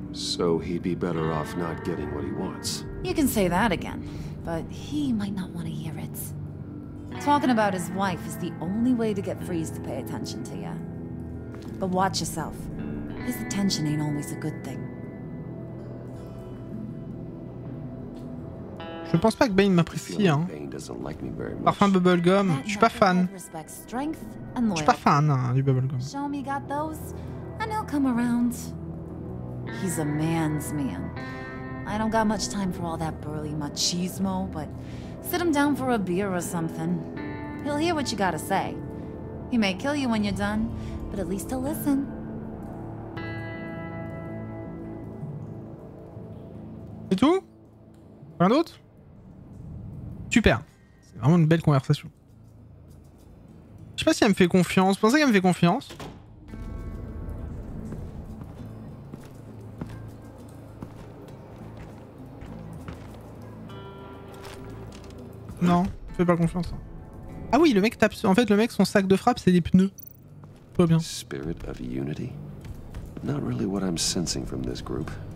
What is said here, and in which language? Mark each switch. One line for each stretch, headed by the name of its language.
English: So he'd be better off not getting what he wants. You can say that again, but he might not want to hear it. Talking about his wife is the only way to get Freeze to pay attention to you. But watch yourself. His attention ain't always a good thing.
French: Je pense pas que Bane m'apprécie, hein. Parfum Bubblegum, je suis pas fan. Je suis pas fan hein, du Bubblegum.
English: Show me got those, and he'll come around. He's a man's man. I don't got much time for all that burly machismo, but sit him down for a beer or something. He'll hear what you gotta say. He may kill you when you're done, but at least he'll listen.
French: C'est tout? Rien d'autre? Super. C'est vraiment une belle conversation. Je sais pas si elle me fait confiance. Vous pensez qu'elle me fait confiance? Non, fais pas confiance. Ah oui, le mec tape. En fait, le mec, son sac de frappe, c'est des pneus. Pas bien.
English: Spirit of unity? Not really what I'm sensing from this group.